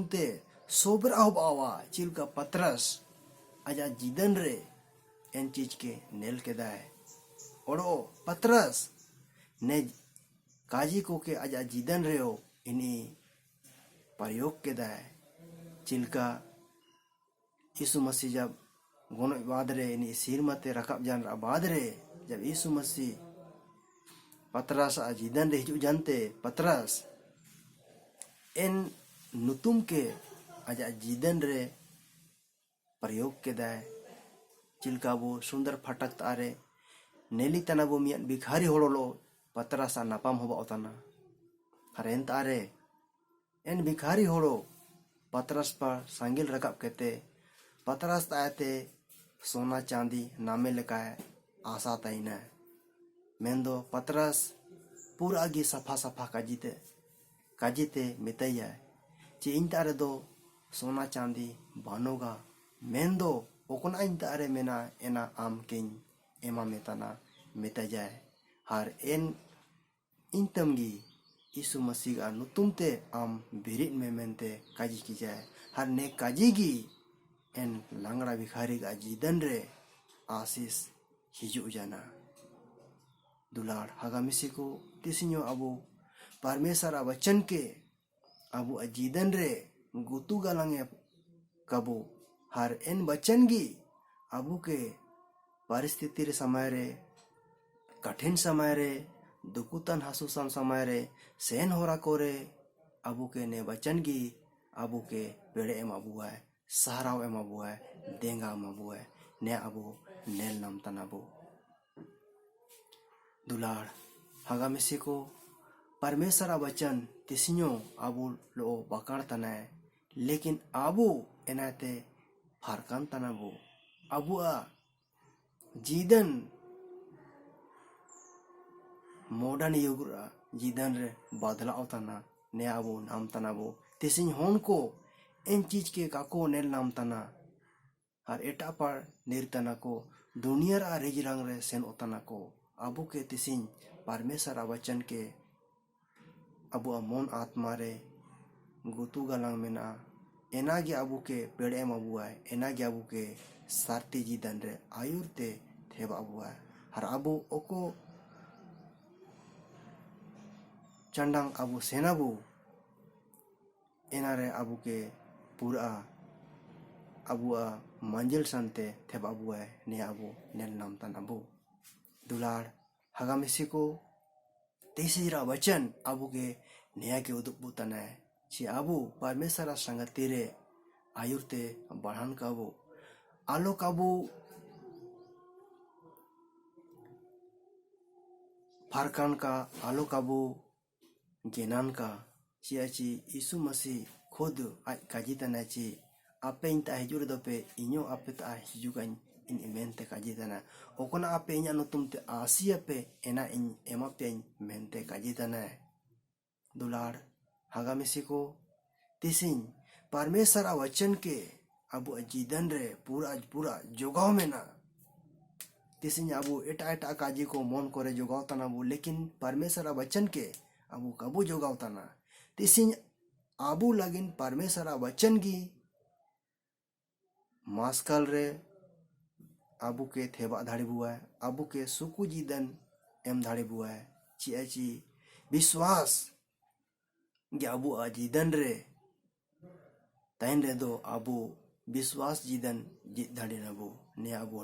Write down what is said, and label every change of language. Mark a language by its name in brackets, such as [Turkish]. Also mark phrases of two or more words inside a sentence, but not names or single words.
[Santali] ते सोबर आवा चिल का पतरस आजा जीदन रे एन चीज के नेल के दाय ओड़ो पतरस ने काजी को के आजा जीदन रे हो इनी प्रयोग के दाय चिलका यीशु मसीह जब गोनो बाद रे इनी सिर मते रकाब जान रा बाद रे जब यीशु मसीह पतरस आ जीदन रे हिजू जानते पतरस एन नुतुम के आजा जीदन रे प्रयोग के दाय चिलका वो सुंदर फटक तारे नेली तना वो मियान भिखारी होड़ोलो पतरस आ नापाम होबा ओतना haren tare en भिखारी horo Patras पर सांगिल रकब कहते पतरस तायते सोना चांदी नामे लेकाय आशा ताइना मेंदो पतरस पूरा गी सफा सफा काजीते मितैया चे इन तारे दो सोना चांदी बानोगा मेंदो ओकना इन तारे मेना एना आम किन एमा मेताना मितैया हर एन इन तमगी यीशु मसीह का नुतुमते आम बिरित में मेनते काजी की जाए हर ने काजी की एन लांगड़ा भिखारी का जीदन रे आशीष हिजू जाना दुलार हगामिसी को तिसिन्यो अबु परमेश्वर वचन के अबु अजीदन रे गुतु गलांगे कबु हर एन वचन की अबु के परिस्थिति रे समय रे कठिन समय रे दुकुतन हसुसन समय रे सेन होरा कोरे अबु के ने वचन की अबु के पेड़े एम अबु है सहाराव एम अबु है देंगा एम अबु है ने अबु नेल नाम तनाबु दुलार हगामिसी को परमेश्वर वचन तिसिन्यो अबु लो बकार तना लेकिन अबु एनाते फारकान तनाबु अबु जीदन मॉडर्न युग जीदन रे बदलाव तना ने अबु नाम तनाबु तिसिन होन को इन चीज के काको नेल नाम तना हर एटा पर निर्तना को दुनिया रा रेजिरंग रे सेन ओतना को अबु के तिसिन परमेश्वर वचन के अबु मन आत्मा रे गुतु गलांग मेना एनागे अबु के पेड़े एम अबु है एनागे अबु के सारती जीदन रे आयुरते थेब अबु है हर अबु ओको चंडांग अबु सेनाबु एनारे अबु के पूरा अबु मंजिल संते थेब अबु है ने अबु नेल नाम तन अबु दुलार हगामिसी को तेसीरा वचन अबु के नया के उदुपु तना छि अबु परमेश्वर संगति रे आयुरते बढ़ान काबु आलोक अबु फारकान का आलोक अबु ज्ञान का चियाची यीशु मसीह खुद काजी तना ची आपे इंता हिजुर दोपे इन्यो आपे ता हिजुगान इन इमेंते काजी तना ओकना आपे इन्या नुतुमते आसिया पे एना इन एमा पे मेंते काजी तना दुलार हगामिसी को तिसिन परमेश्वर वचन के अबु जीदन रे पूरा जोगाव में ना तिसिन अबु एटा काजी को मन करे जोगाव तना बु लेकिन परमेश्वर वचन के अबु कबु जोगाव तना तिसिन अबु लगिन परमेश्वर वचन की मास्कल रे अबु के थेबा धाड़ी बुआ है अबु के सुकु जीदन एम धाड़ी बुआ है चियाची विश्वास गे अबु जीदन रे तैन रे दो अबु विश्वास जीदन जीत धाड़ी नबु ने अबु